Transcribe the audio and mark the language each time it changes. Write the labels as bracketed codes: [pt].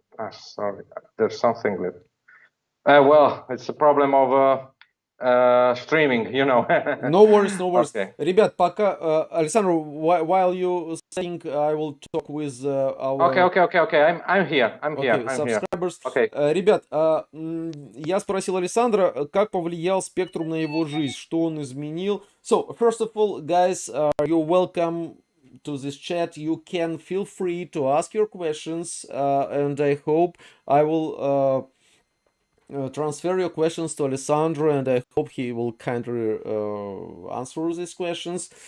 [en] Sorry, there's something left. Well, it's a problem of streaming, you know. No worries. Okay. [ru] Ребят, пока [en] Alessandro, while you saying, I will talk with our. Okay. I'm here. Subscribers. Okay. [ru] Ребят, я спросил Алессандро, как повлиял Спектрум на его жизнь, что он изменил. [en] So, first of all, guys, you're welcome to this chat. You can feel free to ask your questions, and I hope I will transfer your questions to Alessandro, and I hope he will kindly answer these questions.